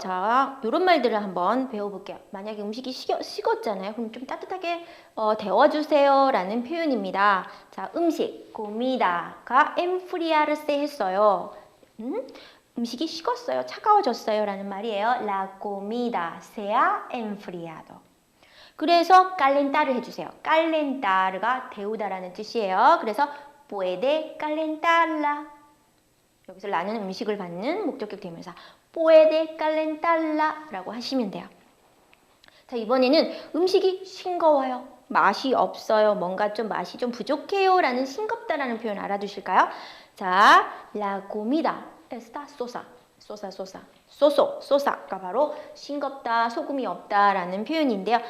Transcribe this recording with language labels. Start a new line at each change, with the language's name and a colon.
Korean: 자, 이런 말들을 한번 배워볼게요. 만약에 음식이 식었잖아요. 그럼 좀 따뜻하게 데워주세요 라는 표현입니다. 자, 음식, comida가 enfriarse 했어요. 음식이 식었어요. 차가워졌어요 라는 말이에요.
Spanish: La comida se ha enfriado.
Korean: 그래서 calentar을 해주세요. calentar가 데우다라는 뜻이에요.
Spanish: 그래서 puede calentarla.
Korean: 여기서 라는 음식을 받는 목적격 대명사
Spanish: puede calentarla
Korean: 라고 하시면 돼요. 자, 이번에는 음식이 싱거워요. 맛이 없어요. 뭔가 좀 맛이 좀 부족해요 라는 싱겁다라는 표현 알아두실까요? 자,
Spanish: la comida está sosa
Korean: 가 바로 싱겁다, 소금이 없다 라는 표현인데요.